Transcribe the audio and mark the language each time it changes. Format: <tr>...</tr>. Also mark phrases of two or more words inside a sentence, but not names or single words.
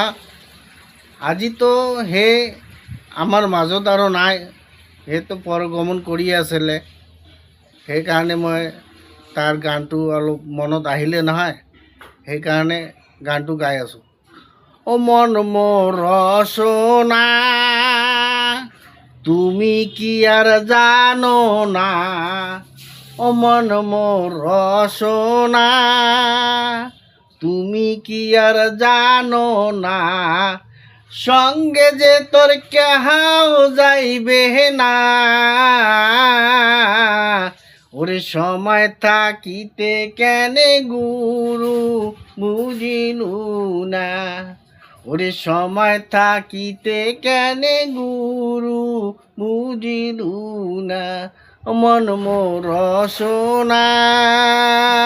<as>আজিতো সেই আমাৰ মাজত আৰু নাই, সেইটো পৰগমন কৰি আছিলে, সেইকাৰণে মই তাৰ গানটো অলপ মনত আহিলে নহয়, সেইকাৰণে গানটো গাই আছোঁ।</as> <bn>ও মন মোৰ ৰচনা তুমি কি আর জানো না, ও মন মোর রসনা তুমি কি আর জানো না, সঙ্গে যে তোর কেহাও যাইবে না, ওরে সময় থাকিতে কেনে গুরু বুঝিলু না, ওরে সময় থাকিতে কেনে গুরু বুঝিলু না, মন মোর রসনা।</bn>